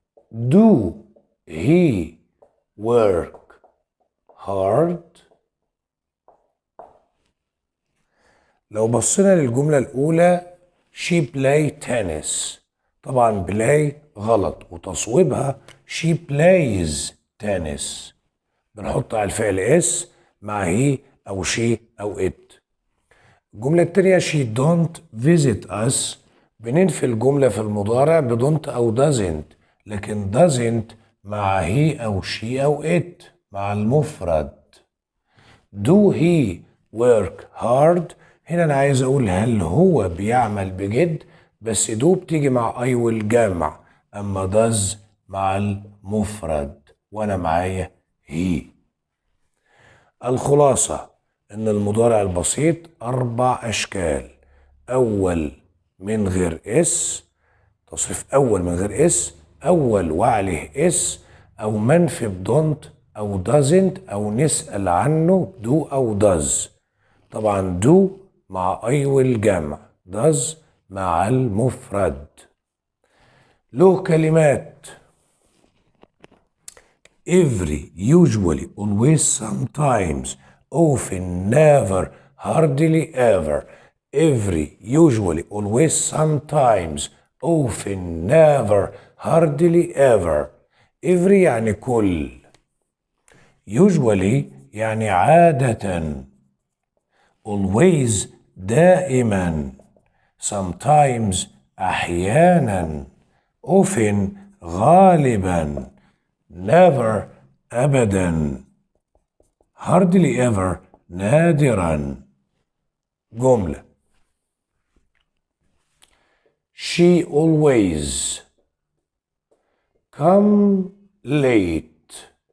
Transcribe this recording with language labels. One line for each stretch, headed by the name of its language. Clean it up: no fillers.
English: Do he work hard؟
Arabic: لو بصينا للجملة الأولى
English: she play tennis، طبعا play
Arabic: غلط وتصويبها
English: she plays tennis.
Arabic: بنحط على الفعل اس مع هي أو she أو it. الجملة التانية
English: she don't visit us،
Arabic: بننفي الجملة في المضارع بدونت أو doesn't، لكن doesn't مع هي أو she أو it مع المفرد.
English: do he work hard،
Arabic: هنا أنا عايز أقول هل هو بيعمل بجد، بس do بتيجي مع I will جمع، أما does مع المفرد وأنا معايا he. الخلاصة إن المضارع البسيط 4 أشكال: أول من غير اس، تصريف أول من غير اس، أول وعليه اس، أو منفي بدونت أو doesn't، أو نسأل عنه do أو does. طبعا do مع I will جمع، does مع المفرد. له كلمات:
English: every، usually، always، sometimes، often، never، hardly ever. every، usually، always، sometimes، often، never، hardly ever.
Arabic: every يعني كل. usually يعني عادة. always دائما. sometimes أحيانا. often غالبا. never أبدا.
English: hardly ever
Arabic: نادرا. جملة:
English: She always come late.